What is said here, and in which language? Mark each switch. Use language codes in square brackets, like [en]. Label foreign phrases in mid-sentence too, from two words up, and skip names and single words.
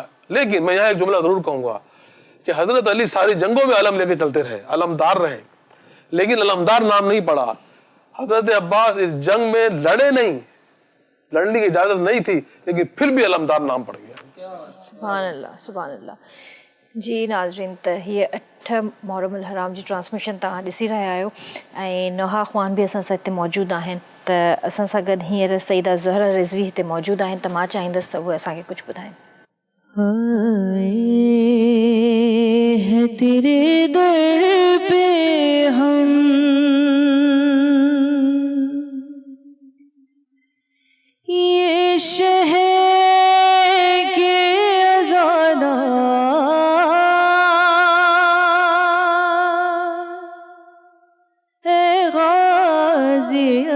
[ur] لیکن میں یہاں ایک جملہ ضرور کہوں گا کہ حضرت علی ساری جنگوں میں علم لے کے چلتے رہے, علمدار رہے, لیکن علمدار نام نہیں پڑا. حضرت عباس اس جنگ میں لڑے نہیں, لڑنے کی اجازت نہیں تھی, لیکن پھر بھی علمدار نام پڑ گیا. [ar] سبحان اللہ سبحان اللہ. [ur] جی ناظرین, [sd] त हीअ 8 मुहर्रम الحرام जी ट्रांसमिशन तव्हां ॾिसी रहिया आहियो ऐं नोहा ख़्वान बि असां सां हिते मौजूदु आहिनि. त असां सां गॾु हींअर सईदा ज़ुहरा रिज़वी हिते मौजूदु आहिनि, त मां चाहींदसि त उहे असांखे कुझु ॿुधाइनि. [ur] ہے تیرے در پے ہم یہ شہر کے آزادہ ہے غازی